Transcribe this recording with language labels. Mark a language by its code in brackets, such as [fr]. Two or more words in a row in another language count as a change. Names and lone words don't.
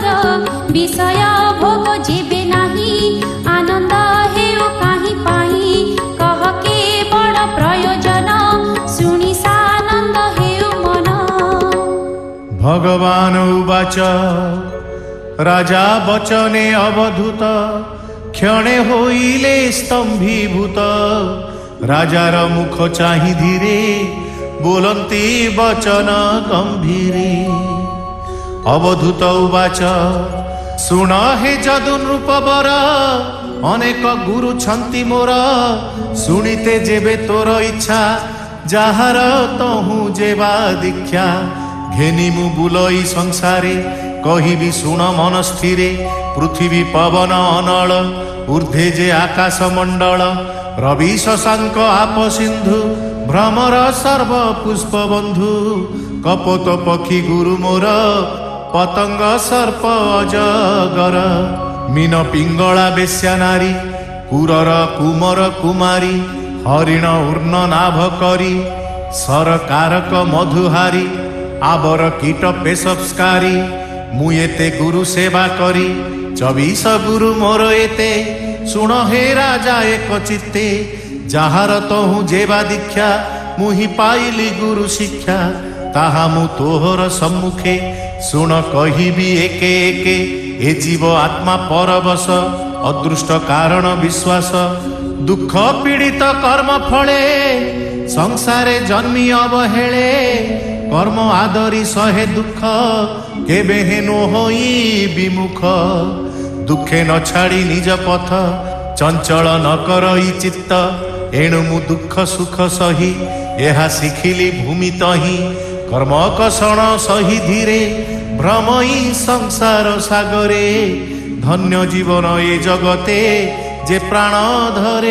[or] ବିଷୟ ଭୋଗ ଯେବେ ନାହିଁ ଆନନ୍ଦ ହେଉ କାହିଁ ପାଇଁ। କହ କେ ବଡ଼ ପ୍ରୟୋଜନ ଶୁଣି ସାନନ୍ଦ ହେଉ ମନ। [sa] ଭଗବାନ ଉବାଚ [or] ରାଜା ବଚନେ ଅବଧୂତ କ୍ଷଣେ ହୋଇଲେ ସ୍ତମ୍ଭୀଭୂତ ରାଜାର ମୁଖ ଚାହି ଧୀରେ ବୋଲନ୍ତି ବଚନ ଗମ୍ଭୀରେ [sa] अवधूत उवाच [or] ଶୁଣ ହେ ଯଦୁ ନୃପବର ଅନେକ ଗୁରୁ ଛନ୍ତି ମୋର ଶୁଣିତେ ଯେବେ ତୋର ଇଚ୍ଛା ଯାହାର ତହୁ ଯେବା ଦୀକ୍ଷା ଘେନି ମୁ ବୁଲଇ ସଂସାରେ କହିବି ଶୁଣ ମନ ସ୍ଥିରେ ପୃଥ୍ୱୀ ପବନ ଅନଳ ଊର୍ଦ୍ଧ୍ୱେ ଯେ ଆକାଶ ମଣ୍ଡଳ ରବି ଶଶାଙ୍କ ଆପ ସିନ୍ଧୁ ଭ୍ରମର ସର୍ବ ପୁଷ୍ପ ବନ୍ଧୁ କପୋତ ପକ୍ଷୀ ଗୁରୁ ମୋର ପତଙ୍ଗ ସର୍ପ ଅଜଗର ମୀନ ପିଙ୍ଗଳା ବେଶ୍ୟା ନାରୀ କୁରର କୁମର କୁମାରୀ ହରିଣ ଊର୍ଣ୍ଣ ନାଭ କରୀ ସରକାରକ ମଧୁହାରୀ ଆବର କୀଟ ପେଶସ୍କାରୀ ମୁ ଏତେ ଗୁରୁ ସେବା କରି 24 ଗୁରୁ ମୋର ଏତେ ଶୁଣ ହେ ରାଜା ଏକ ଚିତ୍ତେ ଯାହାର ତହୁ ଯେବା ଦୀକ୍ଷା ମୁହି ପାଇଲି ଗୁରୁ ଶିକ୍ଷା ତାହା ମୁ ତୋହର ସମ୍ମୁଖେ ଶୁଣ କହିବି ଏକେ ଏକେ ଏ ଜୀବ ଆତ୍ମା ପରବଶ ଅଦୃଷ୍ଟ କାରଣ ବିଶ୍ୱାସ ଦୁଖ ପୀଡ଼ିତ କର୍ମ ଫଳେ ସଂସାରେ ଜନ୍ମି ଅବହେଳେ କର୍ମ ଆଦରି ସହେ ଦୁଖ କେବେ ହେନୋ ହୋଇ ବିମୁଖ ଦୁଖେ ନ ଛାଡ଼ି ନିଜ ପଥ ଚଞ୍ଚଳ ନ କରଇ ଚିତ୍ତ ଏଣୁ ମୁ ଦୁଖ ସୁଖ ସହି ଏହା ଶିଖିଲି ଭୂମି ତହି କର୍ମ କଷଣ ସହି ଧୀରେ ଭ୍ରମଇ ସଂସାର ସାଗରେ ଧନ୍ୟ ଜୀବନ ଏ ଜଗତେ ଯେ ପ୍ରାଣ ଧରେ